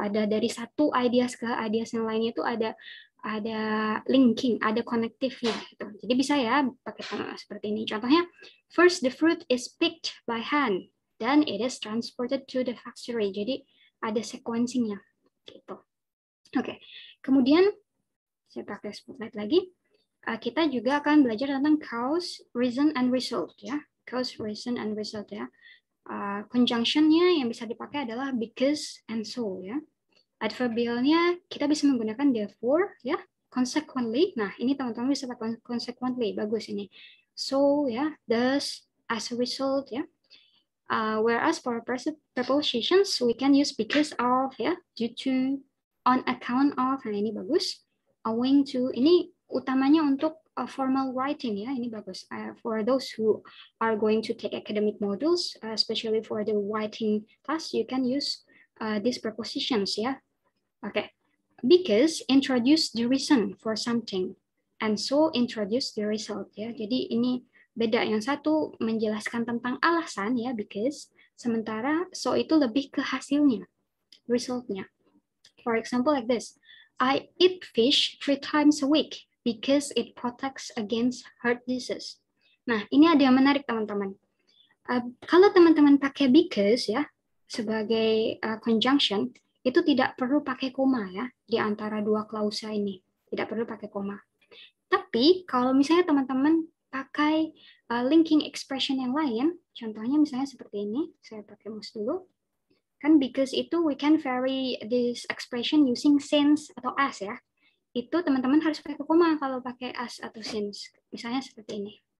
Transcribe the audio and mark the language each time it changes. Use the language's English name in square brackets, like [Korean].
[Indonesian] Ada dari satu ideas ke ideas yang lainnya itu ada linking, ada connective-nya gitu. Jadi bisa, ya, pakai seperti ini. [English] Contohnya, first the fruit is picked by hand, then it is transported to the factory. [Indonesian] Jadi ada sequencing-nya gitu. Oke. Kemudian saya pakai spotlight lagi. Kita juga akan belajar tentang cause, reason, and result, ya. [English] Cause, reason, and result, ya. [Indonesian] Conjunction-nya yang bisa dipakai adalah because and so, ya. Adverbialnya kita bisa menggunakan therefore, ya, consequently. Nah, ini teman-teman bisa pakai consequently, bagus ini. So, ya, thus, as a result, ya. [English] Whereas for prepositions we can use because of, ya, due to, on account of. [Indonesian] Nah, ini bagus. Owing to, ini utamanya untuk formal writing, ya, ini bagus. [English] For those who are going to take academic modules, especially for the writing task, you can use these prepositions, ya. Okay, because introduce the reason for something, and so introduce the result, ya. [Indonesian] Jadi ini beda, yang satu menjelaskan tentang alasan, ya, because, sementara so itu lebih ke hasilnya, resultnya. [English] For example, like this, I eat fish 3 times a week because it protects against heart disease. [Indonesian] Nah, ini ada yang menarik, teman-teman. Kalau teman-teman pakai because, ya, sebagai conjunction itu tidak perlu pakai koma ya di antara dua klausa ini, tidak perlu pakai koma. Tapi kalau misalnya teman-teman pakai linking expression yang lain, contohnya misalnya seperti ini, saya pakai mouse dulu, kan because itu [English] we can vary this expression using since [Indonesian] atau as ya, itu teman-teman harus pakai koma kalau pakai as atau since, misalnya seperti ini.